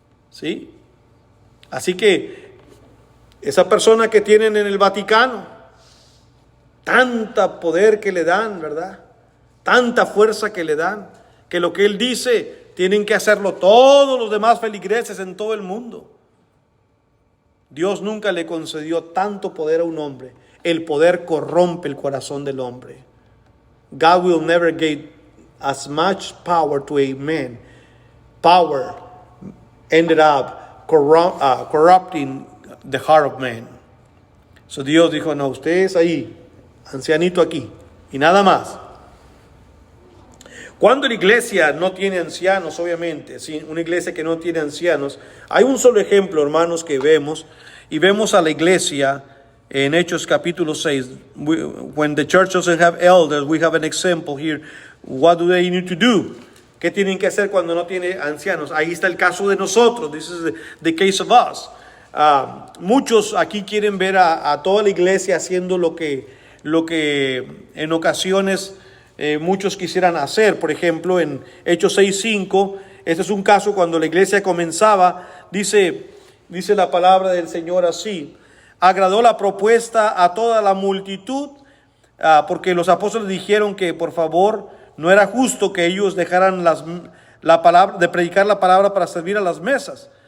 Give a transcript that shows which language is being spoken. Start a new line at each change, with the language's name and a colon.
Spanish: ¿Sí? Así que esa persona que tienen en el Vaticano, tanta poder que le dan, ¿verdad? Tanta fuerza que le dan, que lo que él dice tienen que hacerlo todos los demás feligreses en todo el mundo. Dios nunca le concedió tanto poder a un hombre. El poder corrompe el corazón del hombre.
English: God will never give as much power to a man. Power ended up corrupting the heart of man.
Spanish: So Dios dijo, no, usted es ahí, ancianito aquí, y nada más. Cuando la iglesia no tiene ancianos, obviamente, ¿sí? Una iglesia que no tiene ancianos, hay un solo ejemplo, hermanos, que vemos, y vemos a la iglesia en Hechos capítulo 6.
English: When the church doesn't have elders, we have an example here. What do they need to do?
Spanish: ¿Qué tienen que hacer cuando no tiene ancianos? Ahí está el caso de nosotros.
English: This is the case of us.
Spanish: Muchos aquí quieren ver a toda la iglesia haciendo lo que en ocasiones muchos quisieran hacer. Por ejemplo, en Hechos 6:5, este es un caso cuando la iglesia comenzaba, dice la palabra del Señor así: agradó la propuesta a toda la multitud, porque los apóstoles dijeron que por favor no era justo que ellos dejaran la palabra, de predicar la palabra para servir a las mesas.